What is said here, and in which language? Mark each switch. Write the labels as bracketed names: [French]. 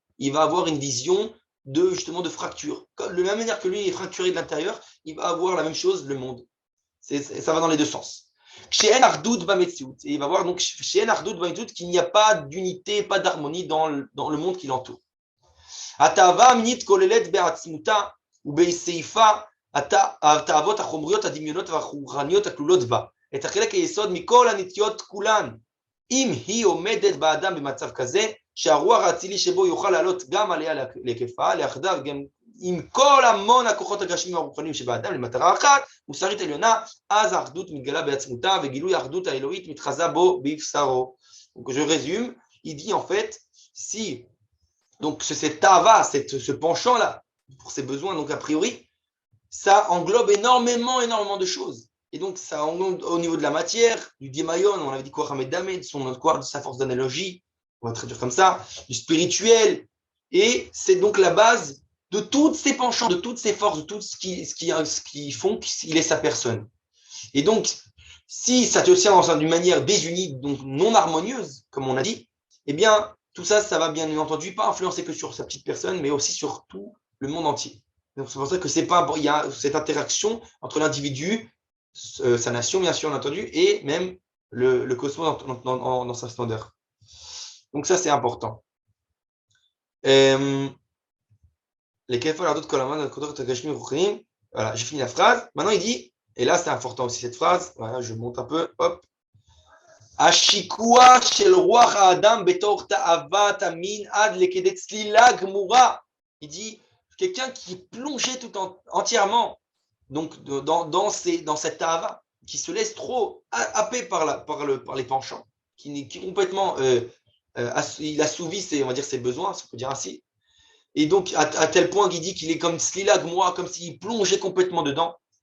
[French] Il va avoir une vision justement de fracture. De la même manière que lui est fracturé de l'intérieur, il va avoir la même chose, le monde. Ça va dans les deux sens. Et il va voir donc qu'il n'y a pas d'unité, pas d'harmonie dans le monde qui l'entoure. [Hebrew] התאווה המינית כוללת בעצמותה ובסעיפה התאוות החומריות, הדמיונות והרוחניות הכלולות בה, את החלק היסוד מכל הנטיות כולן. אם היא עומדת באדם במצב כזה, שהרוח האצילי שבו יוכל לעלות גם עליה להיקפה, ליחדיו גם עם כל המון הכוחות הגשמיים הרוחניים שבאדם למטרה אחת, מוסרית עליונה, אז האחדות מתגלה בעצמותה וגילוי האחדות האלוהית מתחזה בו בבשרו. [French] Donc je résume, il dit en fait, si donc cette tava, ce penchant-là, pour ses besoins, donc a priori, ça englobe énormément de choses. Et donc ça englobe au niveau de la matière, du dimayon, on avait dit quoi, Hamed Damed, de sa force d'analogie, on va traduire comme ça, du spirituel, et c'est donc la base de tous ces penchants, de toutes ces forces, de tout ce qui font qu'il est sa personne. Et donc, si ça te tient d'une manière désunie, donc non harmonieuse, comme on a dit, eh bien, tout ça, ça va bien entendu pas influencer que sur sa petite personne, mais aussi sur tout le monde entier. Donc c'est pour ça que il y a cette interaction entre l'individu, sa nation bien sûr entendu, et même le cosmos dans sa splendeur. Donc ça c'est important. Les voilà, j'ai fini la phrase. Maintenant il dit, et là c'est important aussi cette phrase. Voilà, je monte un peu. Hop. [Hebrew] השיקוע של רוח האדם בתוך תאוות המין עד לכדי צלילה גמורה. [French] Il dit, quelqu'un qui est plongé entièrement donc, dans cette tava, qui se laisse trop happer par les penchants, qui complètement, il assouvit on va dire, ses besoins, si on peut dire ainsi. Et donc, à tel point qu'il dit qu'il est comme [Hebrew] Slila Gmoura, [French] comme s'il plongeait complètement dedans.